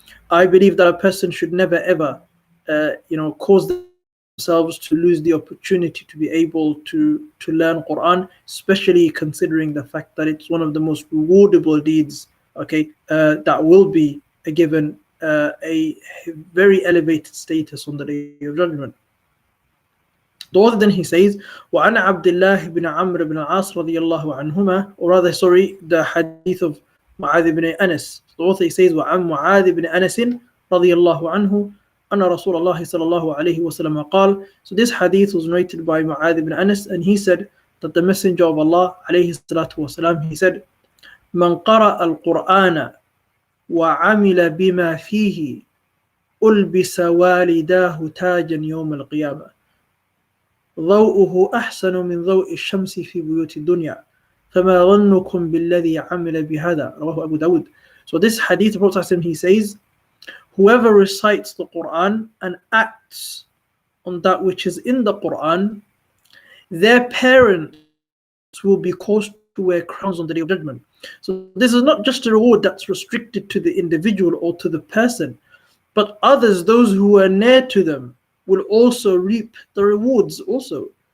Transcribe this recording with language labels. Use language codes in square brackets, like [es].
[en] I believe that a person should never ever, cause themselves to lose the opportunity to be able to learn Quran, especially considering the fact that it's one of the most rewardable deeds, that will be given a very elevated status on the Day of Judgment. The author then he says, [ar] وَعَنَ عَبْدِ اللَّهِ بْنِ عَمْرِ بْنِ الْعَاصِ رَضِيَ اللَّهُ عَنْهُمَا, [en] or rather, the hadith of Mu'adh ibn Anas. The author he says, [ar] وَعَنْ مُعَاذِ بْنِ أَنَسٍ رَضِيَ اللَّهُ عَنْهُ أَنَّ رَسُولَ اللَّهِ صَلَى اللَّهُ عَلَيْهِ وَسَلَّمَ قال. [en] So this hadith was narrated by Mu'adh ibn Anas, and he said [ar] that the Messenger of Allah alayhi salatu wasalam, he said, مَنْ قَرَأَ الْقُرْآنَ وَعَمِلَ بِمَا فِيهِ أُلْبِسَ وَالِدَاهُ تَاجًا يَوْمَ الْقِيَامَةِ ضوءه أحسن من ضوء الشمس في بيوت الدنيا فما ظنكم بالذي عمل بهذا رواه أبو داود. [en] So this hadith, the Prophet he says, whoever recites the Quran and acts on that which is in the Quran, their parents will be caused to wear crowns on the Day of Judgment. So this is not just a reward that's restricted to the individual or to the person, but others, those who are near to them, will also reap the rewards also.